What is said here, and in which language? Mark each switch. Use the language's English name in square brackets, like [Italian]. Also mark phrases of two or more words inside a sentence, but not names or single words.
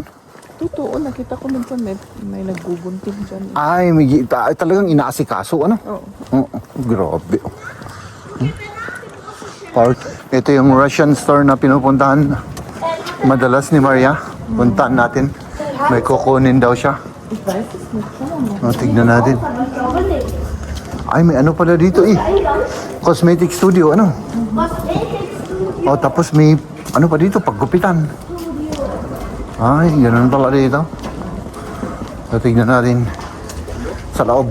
[Filipino] Totoo, nakita ko minsan may nagbubunting dyan. Ay, talagang inaasikaso, Oo. Grabe, Park. Ito yung [English] Russian store [Filipino] na pinupuntahan madalas ni Maria. Puntahan natin. May kukunin daw siya. [German] Ich weiß es nicht. [Filipino] Tignan natin. Ay, may pala dito, [English] Cosmetic studio, [Filipino] tapos may, pa dito, paggupitan. Ay, ganun pala dito. So, tignan natin sa loob.